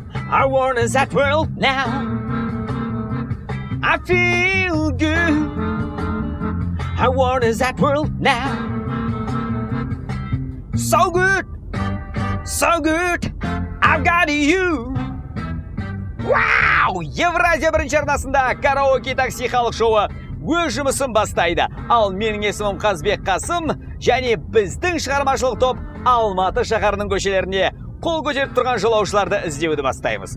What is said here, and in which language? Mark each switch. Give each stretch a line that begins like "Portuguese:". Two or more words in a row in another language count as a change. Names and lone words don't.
English: I want that world now. I feel good. I want that world now. So good, so good. I've got you. Вау!
Kazakh: Евразия бірінші арнасында караоке такси халық шоуы өз жұмысын бастайды. Ал менің есімім Қазбек Қасым, және біздің шығармашылық топ Алматы шаһарының көшелеріне қол көтеріп тұрған жолаушыларды іздеуді бастаймыз.